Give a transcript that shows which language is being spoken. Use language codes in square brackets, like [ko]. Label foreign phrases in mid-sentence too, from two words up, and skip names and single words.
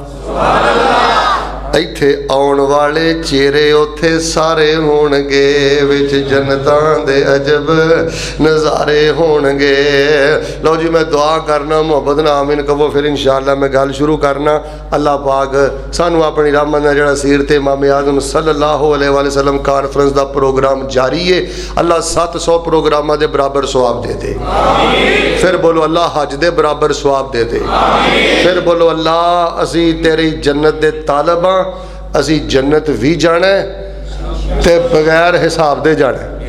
[pa] ایتھے آؤن والے چہرے اوتھے سارے ہونگے، وچ جنتاں دے عجب نظارے ہونگے. لو جی میں دعا کرنا، محبت نال آمین کہو، فیر ان شاءاللہ میں گل شروع کرنا. اللہ پاک سانوں اپنی رحمت نال جہڑا سیرت امام اعظم [ar] صلى الله عليه وسلم [pa] کانفرنس دا پروگرام جاری ہے، اللہ 700 پروگراماں دے برابر ثواب دے دے. فیر بولو اللہ حج دے برابر ثواب دے دے. فیر بولو اللہ اسی تیری جنت دے طالب ہاں، اسی جنت بھی جانا ہے تے بغیر حساب دے جانا.